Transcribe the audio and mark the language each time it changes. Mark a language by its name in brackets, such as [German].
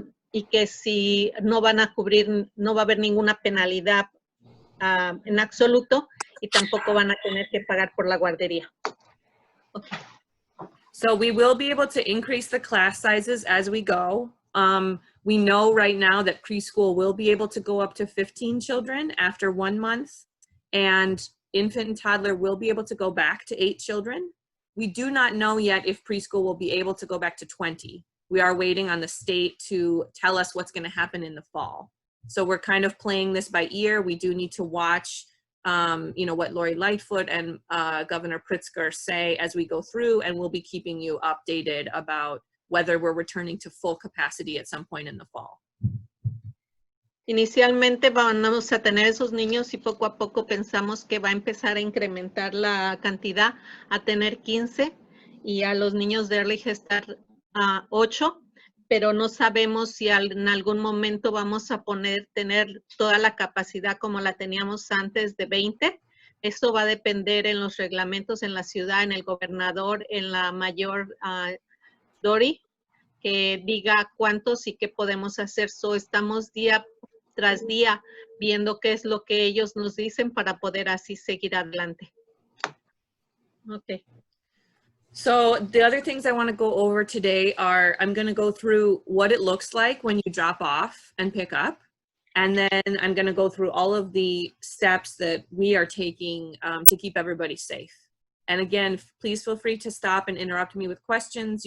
[Spanish] Y que si no van a cubrir, no va a haber ninguna penalidad en absoluto, y tampoco van a tener que pagar por la guardería. [English] Okay. So we will be able to increase the class sizes as we go. We know right now that preschool will be able to go up to 15 children after 1 month, and infant and toddler will be able to go back to 8 children. We do not know yet if preschool will be able to go back to 20. We are waiting on the state to tell us what's going to happen in the fall. So we're kind of playing this by ear. We do need to watch what Lori Lightfoot and Governor Pritzker say as we go through, and we'll be keeping you updated about whether we're returning to full capacity at some point in the fall. [Spanish] Inicialmente vamos a tener esos niños y poco a poco pensamos que va a empezar a incrementar la cantidad a tener 15 y a los niños de early gestar 8, pero no sabemos si en algún momento vamos a tener toda la capacidad como la teníamos antes de 20. Esto va a depender en los reglamentos en la ciudad, en el gobernador, en la mayor Dori, que diga cuántos y qué podemos hacer. Estamos día tras día viendo qué es lo que ellos nos dicen para poder así seguir adelante. [English] Okay. So the other things I want to go over today are, I'm going to go through what it looks like when you drop off and pick up. And then I'm going to go through all of the steps that we are taking to keep everybody safe. And again, please feel free to stop and interrupt me with questions.